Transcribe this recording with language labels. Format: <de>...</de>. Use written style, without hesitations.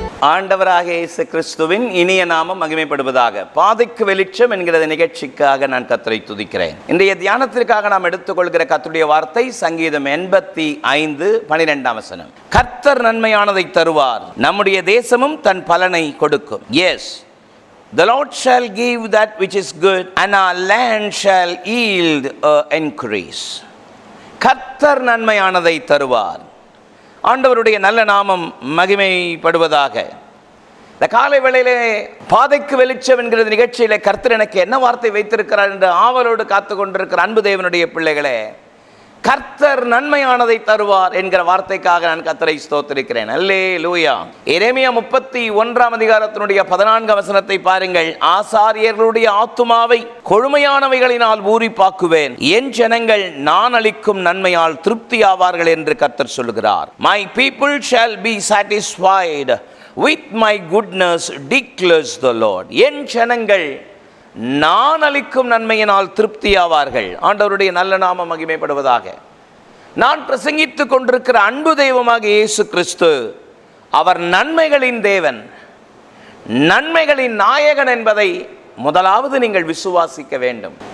<ta>ஆண்டவராக இயேசு கிறிஸ்துவின் இனிய நாமம் மகிமைப்படுவதாக. பாதைக்கு வெளிச்சம் என்கிற நிகழ்ச்சிக்காக நான் கர்த்தரை துதிக்கிறேன். இன்றைய தியானத்திற்காக நாம் எடுத்துக்கொள்கிற கர்த்தருடைய வார்த்தை சங்கீதம் 85:12. கர்த்தர் நன்மையானதை தருவார், நம்முடைய தேசமும் தன் பலனை கொடுக்கும்.</ta> <en>Yes, the Lord shall give that which is good, and our land shall yield an increase.</en> <ta>கர்த்தர் நன்மையானதை தருவார். ஆண்டவருடைய நல்ல நாமம் மகிமைப்படுவதாக. இந்த காலை வேளையிலே பாதைக்கு வெளிச்சம் என்கிற நிகழ்ச்சியிலே கர்த்தர் எனக்கு என்ன வார்த்தை வைத்திருக்கிறார் என்று ஆவலோடு காத்து கொண்டிருக்கிற அன்பு தேவனுடைய பிள்ளைகளே, கர்த்தர் நன்மையானதை தருவார் என்கிற வார்த்தைக்காக நான் கர்த்தரை ஸ்தோத்திரிக்கிறேன். அல்லேலூயா. எரேமியா 31:14 பாருங்கள். ஆசாரியர்களுடைய ஆத்துமாவை கொழுமையானவைகளினால் பூரிப்பாக்குவேன், என் ஜனங்கள் நான் அளிக்கும் நன்மையால் திருப்தி ஆவார்கள் என்று கர்த்தர் சொல்கிறார்.</ta> <en>My people shall be satisfied with my goodness declares the Lord.</en> <ta>என் ஜனங்கள் நான் அளிக்கும் நன்மையினால் திருப்தி ஆவார்கள். ஆண்டவருடைய நல்ல நாமம் மகிமைப்படுவதாக. நான் பிரசங்கித்துக் கொண்டிருக்கிற அன்பு தெய்வமாக இயேசு கிறிஸ்து, அவர் நன்மைகளின் தேவன், நன்மைகளின் நாயகன் என்பதை முதலாவது நீங்கள் விசுவாசிக்க வேண்டும்.</ta>